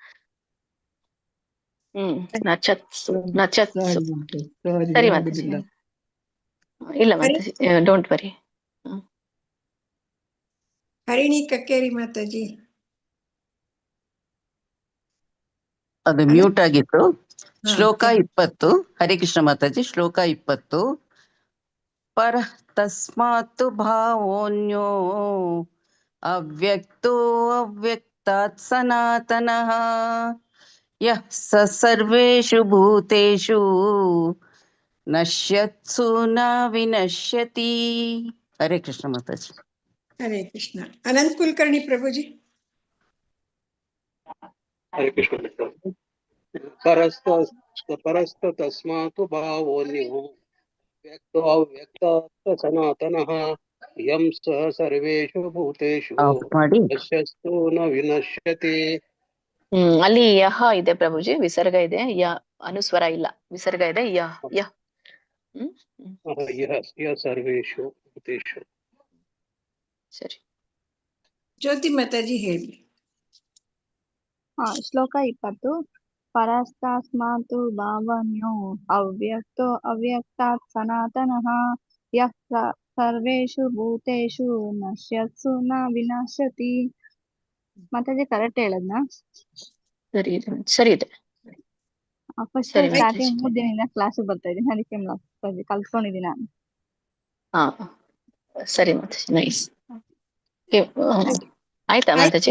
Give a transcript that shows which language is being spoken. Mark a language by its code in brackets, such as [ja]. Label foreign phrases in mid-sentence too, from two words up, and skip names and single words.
[kn] ನಚತ್ಸು. ಸರಿ ಮಾತಾಜಿ, ಇಲ್ಲ ಮಾತಾಜಿ, [en] don't worry. [kn] ಹರಿಣಿ ಕಕ್ಕೇರಿ ಮಾತಾಜಿ. ಅದು ಮ್ಯೂಟ್ ಆಗಿತ್ತು. ಶ್ಲೋಕ 20. ಹರೇ ಕೃಷ್ಣ ಮಾತಾಜಿ. ಶ್ಲೋಕ 20. [sa] ಪರ ತಸ್ಮಾತ್ ಭಾವೋನ್ಯೋ ಅವ್ಯಕ್ತೋ ಅವ್ಯಕ್ತಾತ್ ಸನಾತನಃ ಯಃ ಸ ಸರ್ವೇಷು ಭೂತೇಷು ನಶ್ಯತ್ಸು ನ ವಿನಶ್ಯತಿ. [kn] ಹರೇ ಕೃಷ್ಣ ಮಾತಾಜಿ. [sa] ಹರೇ ಕೃಷ್ಣ. [kn] ಅನಂತ್ ಕುಲಕರ್ಣಿ ಪ್ರಭುಜಿ. ಹರೇ ಕೃಷ್ಣ. [sa] ಪರಸ್ತ ತಸ್ಮಾತ್ ಭಾವೋನ್ಯೋ ವ್ಯಕ್ತೋ ಅವ್ಯಕ್ತಾತ್ ಸನಾತನಃ ಯಂ ಸ ಸರ್ವೇಷು ಭೂತೇಷು ನಶ್ಯಸ್ತು ನ ವಿನಶ್ಯತಿ. [kn] ಅಲ್ಲಿ ಯಹ ಇದೆ ಪ್ರಭುಜಿ, ವಿಸರ್ಗ ಇದೆ. ಅನುಸ್ವರ ಇಲ್ಲ, ವಿಸರ್ಗ ಇದೆ. [sa] ಸರ್ವೇಷು ಭೂತೇಷು. [kn] ಸರಿ. ಜ್ಯೋತಿ ಮಾತಾಜಿ ಹೇಳಿ. [sa] ಶ್ಲೋಕ 20. ಪರಸ್ತಸ್ಮಾತ್ ಭಾವನ್ಯೋ ಅವ್ಯಕ್ತೋ ಅವ್ಯಕ್ತಾತ್ ಸನಾತನಃ ಯಃ ಸರ್ವೇಷು ಭೂತೇಷು ನಶ್ಯತ್ಸು ನ ವಿನಶ್ಯತಿ. [kn] ಮಾತಾಜಿ ಕರೆಕ್ಟ್ ಹೇಳದ್ನ? ಸರಿ ಇದೆ. ಫಸ್ಟ್ ಸ್ಟಾರ್ಟಿಂಗ್ 3 ದಿನದಿಂದ ಕ್ಲಾಸ್ ಬರ್ತಾ ಇದ್ದೀನಿ, ಅದಕ್ಕೆ ಕಲ್ತ್ಕೊಂಡಿದ್ದೀನಿ ನಾನು. ಸರಿ ಮಾತಾಜಿ, ನೈಸ್. ಆಯ್ತಾ ಮಾತಾಜಿ?